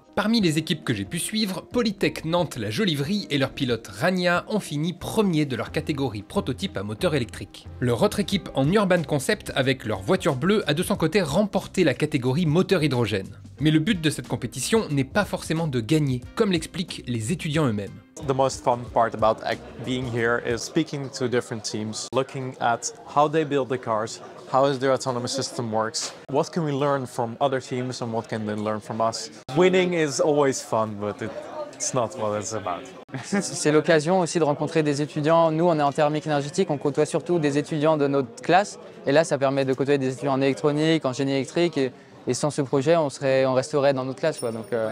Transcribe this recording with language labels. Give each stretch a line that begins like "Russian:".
French: Parmi les équipes que j'ai pu suivre, Polytech Nantes La Jolivrie et leur pilote Rania ont fini premiers de leur catégorie prototype à moteur électrique. Leur autre équipe en Urban Concept, avec leur voiture bleue, a de son côté remporté la catégorie moteur hydrogène. Mais le but de cette compétition n'est pas forcément de gagner, comme l'expliquent les étudiants eux-mêmes.
English: The most fun part about being here is speaking to different teams, looking at how they build the cars, how their autonomous system works, what can we learn from other teams and what can they learn from us. Winning is always fun, but it's not what it's about.
French: C'est l'occasion aussi de rencontrer des étudiants. Nous, on est en thermique énergétique, on côtoie surtout des étudiants de notre classe. Et là, ça permet de côtoyer des étudiants en électronique, en génie électrique. Et sans ce projet, on resterait dans notre classe. Quoi. Donc,